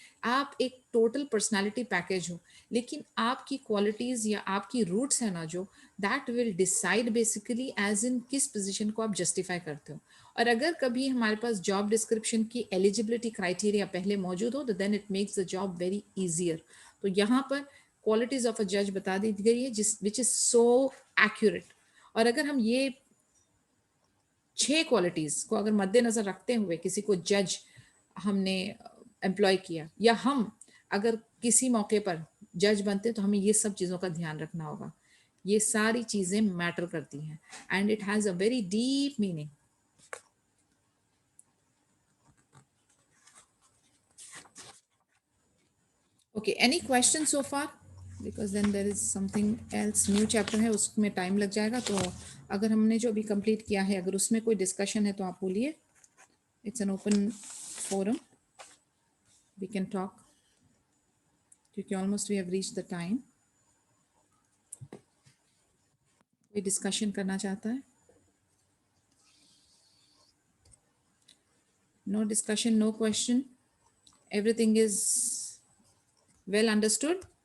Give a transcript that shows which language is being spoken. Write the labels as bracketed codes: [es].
[ur] آپ ایک total personality package ہو، لیکن آپ کی کوالٹیز یا آپ کی روٹس ہیں نا جو [en] that will decide basically as in [ur] کس پوزیشن کو آپ جسٹیفائی کرتے ہو. اور اگر کبھی ہمارے پاس جاب ڈسکرپشن کی ایلیجبلٹی کرائٹیریا پہلے موجود ہو تو [en] Then it makes the job very easier. [ur] تو یہاں پر کوالٹیز آف اے جج بتا دی گئی ہے جس وچ [en] Is so accurate. [ur] اور اگر ہم یہ 6 کوالٹیز کو اگر مد نظر رکھتے ہوئے کسی کو جج ہم نے امپلائی کیا، یا ہم اگر کسی موقع پر جج بنتے تو ہمیں یہ سب چیزوں کا دھیان رکھنا ہوگا. یہ ساری چیزیں میٹر کرتی ہیں [en] And it has a very deep meaning. Okay, any questions so far? Because then there is something else, new chapter ہے، [ur] اس میں ٹائم لگ جائے گا. تو اگر ہم نے جو ابھی کمپلیٹ کیا ہے اگر اس میں کوئی ڈسکشن ہے تو آپ بولیے. [en] It's an open forum, we can talk کیونکہ almost we have reach the time. [ur] کوئی ڈسکشن کرنا چاہتا ہے؟ [en] No discussion, no question, everything is well understood.